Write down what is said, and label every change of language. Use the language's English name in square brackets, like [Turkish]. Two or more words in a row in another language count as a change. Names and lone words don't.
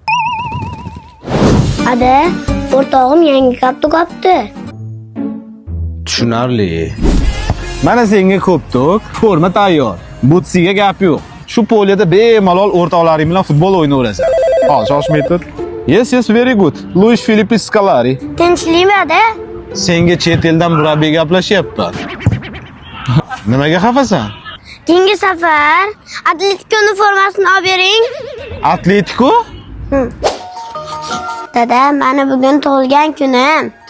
[Uzbek] Ada, o'rtog'im yangi ko'ptok olibdi. Tushunarli. Mana senga ko'ptok, forma tayyor. Butsiga gap yo'q. Shu poliyada bemalol o'rtoqlaring bilan futbol o'ynayverasan. Hozir shoshmay tur. [English] Yes, very good. Luis Felipe Scolari. [Uzbek] Tinchlikmi ada? Senga chet eldan murabbiy gaplashyapti. Nimaga xafasan? Keyingi safar Atletico'ning formasini olib bering. Atletico? Dada, mana bugun tug'ilgan kunim.